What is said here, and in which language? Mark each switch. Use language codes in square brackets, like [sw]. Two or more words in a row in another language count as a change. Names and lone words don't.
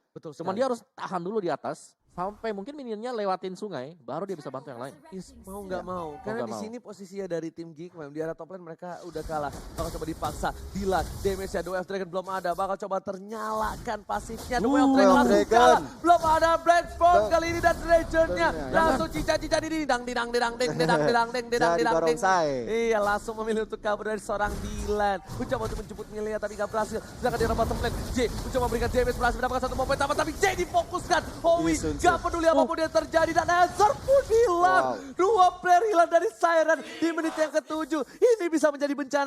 [id] Cuman dia harus tahan dulu di atas sampai mungkin minionnya lewatin sungai, baru dia bisa bantu yang lain. Yes, mau nggak Ya. mau. Karena nggak di mau. sini posisinya dari tim Geek memang di arah [en] top lane [id] mereka udah kalah. Bakal coba dipaksa. Dilan, damage-nya The Way of Dragon belum ada. Bakal coba ternyalakan pasifnya. The Way of Dragon Way of langsung Dragon. kalah. Belum ada Black Bomb Tuh. kali ini dan Legend-nya. Bener. Langsung cica-cica di didang didang didang ding didang didang ding didang Jadi didang ding. barongsai. Iya, langsung memilih untuk kabur dari seorang Dilan. Mencoba untuk menjemput Milia tapi gak berhasil. Sedangkan di arah [en] bottom lane, [id] J mencoba memberikan damage, berhasil mendapatkan satu momen pertama tapi J difokuskan. Howie Sun. gak peduli apapun yang terjadi dan Ezra pun hilang. Wow. Dua player hilang dari Siren di menit yang ke-7. Ini bisa menjadi bencana.